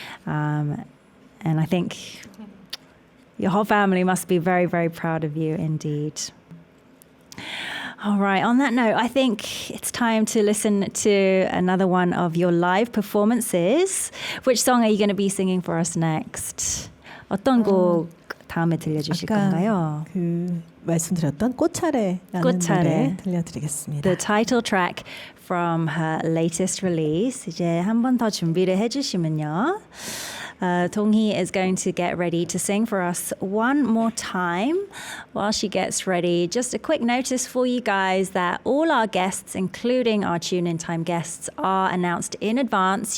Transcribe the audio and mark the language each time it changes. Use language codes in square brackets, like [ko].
[en] And I think your whole family must be very, very proud of you indeed. All right, on that note, I think it's time to listen to another one of your live performances. Which song are you going to be singing for us next? [ko] 어떤 곡 다음에 들려주실 건가요? 그 말씀드렸던 꽃차례라는 꽃차례. 노래 들려드리겠습니다. [en] The title track from her latest release. [ko] 이제 한 번 더 준비를 해주시면요. [en] Dong-hee is going to get ready to sing for us one more time. While she gets ready, just a quick notice for you guys that all our guests, including our Tune In Time guests, are announced in advance.